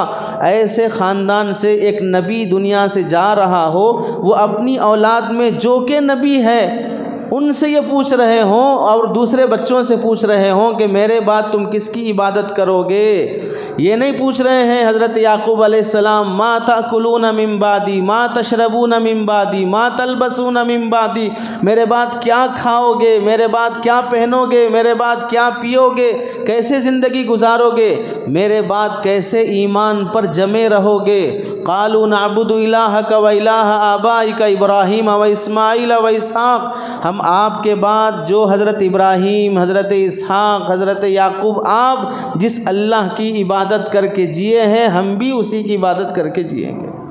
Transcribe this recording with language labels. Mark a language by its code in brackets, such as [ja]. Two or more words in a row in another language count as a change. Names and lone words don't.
[ur] ایسے خاندان سے ایک نبی دنیا سے جا رہا ہو، وہ اپنی اولاد میں جو کہ نبی ہے ان سے یہ پوچھ رہے ہوں اور دوسرے بچوں سے پوچھ رہے ہوں کہ میرے بعد تم کس کی عبادت کرو گے۔ یہ نہیں پوچھ رہے ہیں حضرت یعقوب علیہ السلام [ar] ما تاکلون من بعدی ما تشربون من بعدی ما تلبسون من بعدی، [ur] میرے بعد کیا کھاؤ گے، میرے بعد کیا پہنو گے، میرے بعد کیا پیو گے، کیسے زندگی گزارو گے، میرے بعد کیسے ایمان پر جمے رہو گے۔ [ar] قالوا نعبد الہک و الہ آبائک ابراہیم و اسماعیل و اسحاق، [ur] ہم آپ کے بعد جو حضرت ابراہیم، حضرت اسحاق، حضرت یعقوب، آپ جس اللہ کی عبادت کر کے جیے ہیں، ہم بھی اسی کی عبادت کر کے جیئیں گے۔